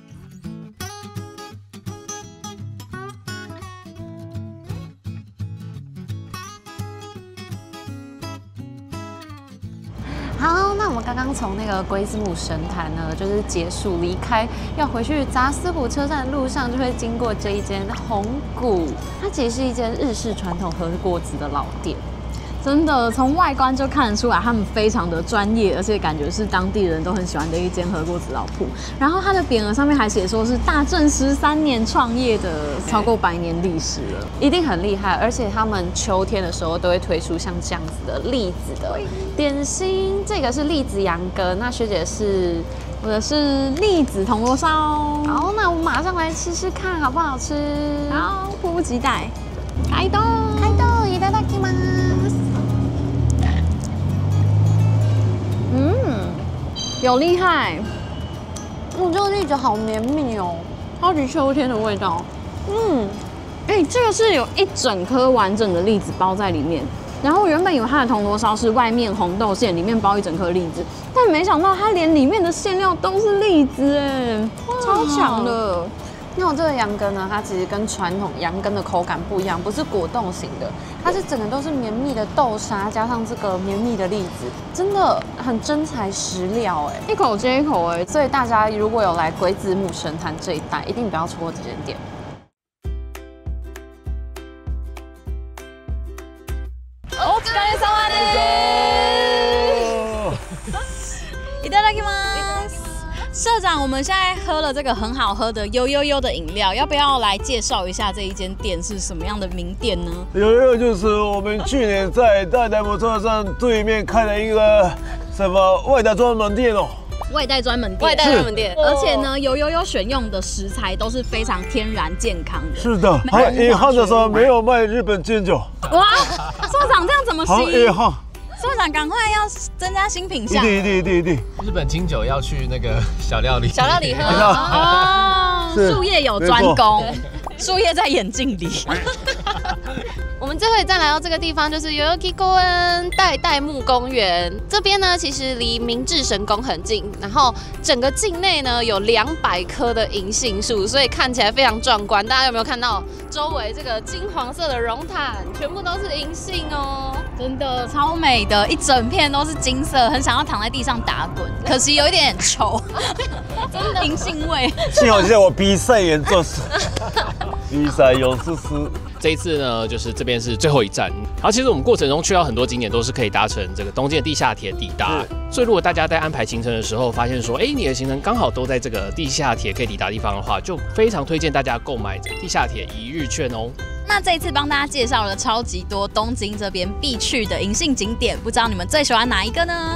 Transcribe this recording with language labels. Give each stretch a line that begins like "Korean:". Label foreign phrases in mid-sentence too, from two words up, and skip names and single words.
Chinese: 好，那我们刚刚从那個鬼子母神壇呢，就是結束離開，要回去雜司谷車站的路上，就會經過這一間紅谷，它其實是一間日式傳統和菓子的老店。真的，從外觀就看得出來，他們非常的專業，而且感覺是當地人都很喜歡的一間和菓子老鋪。然後它的匾額上面還寫說是大正13年創業的，超過100年歷史了，一定很厲害。而且他們秋天的時候都會推出像這樣子的栗子的點心，這個是栗子羊羹，那學姐是我的是栗子銅鑼燒。好，那我們馬上來吃吃看好不好吃？好，迫不及待。開動，開動，いただきます。有厲害，我这個栗子好綿密哦，超級秋天的味道。這個是有一整顆完整的栗子包在裡面。然後原本以為它的銅鑼燒是外面紅豆餡，裡面包一整顆栗子，但沒想到它連裡面的餡料都是栗子，哎，超強的。因為我這個羊羹呢，它其實跟傳統羊羹的口感不一樣，不是果凍型的，它是整個都是綿密的豆沙加上這個綿密的栗子，真的很真材實料哎，一口接一口哎。所以大家如果有來鬼子母神壇這一帶，一定不要錯過這間店。
Japanese: お疲れ様です。いただきます。
Chinese: 社長，我們現在喝了這個很好喝的悠悠悠的飲料，要不要來介紹一下這一間店是什麼樣的名店呢？悠悠就是我們去年在大台摩車站對面開了一個什麼外帶專門店哦。外帶專門店，外带专门店，而且呢，有選用的食材都是非常天然健康的。是的，很遺憾的說沒有賣日本金酒。哇，社長這樣怎麼行？很遺憾。社長趕快要增加新品項。一定。日本清酒要去那個小料理喝哦，術業有專攻，術業在眼鏡裡。我們最後一站來到這個地方，就是 Yoyogi公代木公園。這邊呢，其實離明治神宮很近，然後整個境內呢有200棵的銀杏樹，所以看起來非常壯觀。大家有沒有看到周圍這個金黃色的絨毯，全部都是銀杏哦，真的超美的，一整片都是金色，很想要躺在地上打滾，可惜有一点臭，真的银杏味。幸好现在我比赛严重，比赛有思思。這一次呢，就是這邊是最後一站。然後其實我們過程中去到很多景點都是可以搭乘這個東京的地下鐵抵達。所以如果大家在安排行程的時候，發現說，你的行程剛好都在這個地下鐵可以抵達的地方的話，就非常推薦大家購買地下鐵一日券哦。那這一次幫大家介紹了超級多東京這邊必去的銀杏景點，不知道你們最喜歡哪一個呢？